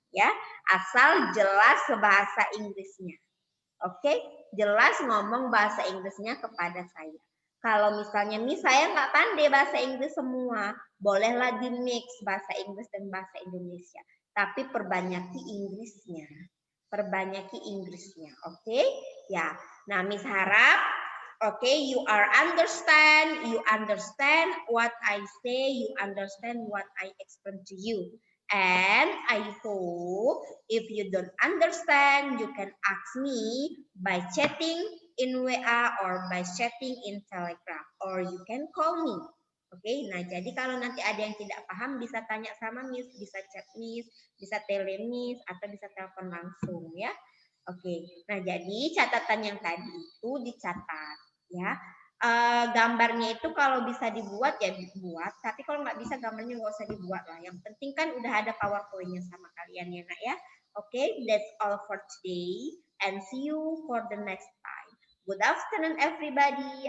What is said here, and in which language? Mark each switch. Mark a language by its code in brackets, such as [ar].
[id] Ya, asal jelas bahasa Inggrisnya. Oke, jelas ngomong bahasa Inggrisnya kepada saya. Kalau misalnya nih saya nggak pandai bahasa Inggris semua, bolehlah di mix bahasa Inggris dan bahasa Indonesia. Tapi perbanyaki Inggrisnya. Oke? Ya. Nah, Miss harap [en] you understand what I say, you understand what I explain to you. And I hope if you don't understand, you can ask me by chatting in WA or by chatting in Telegram, or you can call me. [id] Oke, nah jadi kalau nanti ada yang tidak paham bisa tanya sama Miss, bisa chat Miss, bisa tele Miss, atau bisa telepon langsung ya. Oke, nah jadi catatan yang tadi itu dicatat ya. Gambarnya itu kalau bisa dibuat ya dibuat, tapi kalau nggak bisa gambarnya nggak usah dibuat lah. Yang penting kan udah ada PowerPoint-nya sama kalian ya nak ya. [en] Oke, that's all for today and see you for the next time. Good afternoon everybody.